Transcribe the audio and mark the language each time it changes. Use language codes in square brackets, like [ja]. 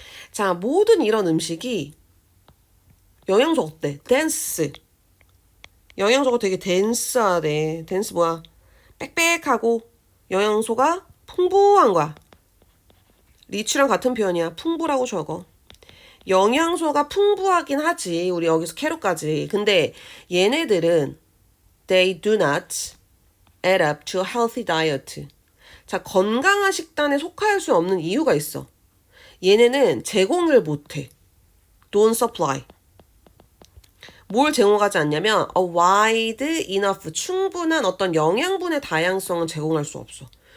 [ko] 자, 모든 이런 음식이 영양소 어때? 댄스. 영양소가 되게 댄스하대. 댄스 뭐야? 빽빽하고 영양소가 풍부한 거야. 리치랑 같은 표현이야. 풍부라고 적어. 영양소가 풍부하긴 하지. 우리 여기서 캐롯까지. 근데 얘네들은 [en] they do not add up to a healthy diet. [ko] 자, 건강한 식단에 속할 수 없는 이유가 있어. 얘네는 제공을 못해. [en] don't supply. [ko] 뭘 제공하지 않냐면 [en] a wide enough [ko] 충분한 어떤 영양분의 다양성은 제공할 수 없어.